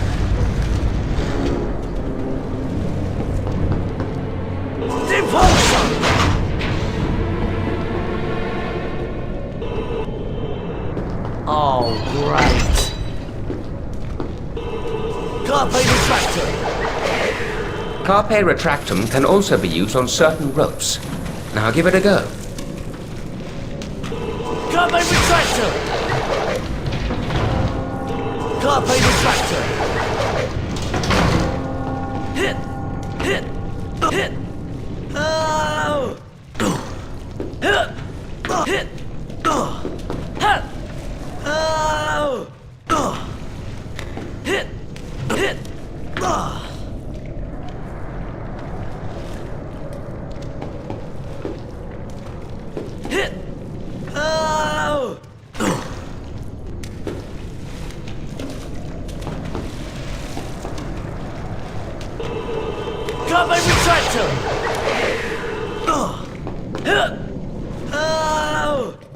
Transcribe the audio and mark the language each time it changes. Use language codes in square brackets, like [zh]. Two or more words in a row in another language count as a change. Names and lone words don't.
[en] Impulsor! Oh, great. Carpe Retractum! Carpe Retractum can also be used on certain ropes. Now give it a go. Carpe Retractum! Carpe Retractum! Hit! Hit! Hit! Oh! Hit! Hit! Hit! Oh! Hit! Hit! Hit! Oh! Carpe Retractum! Oh!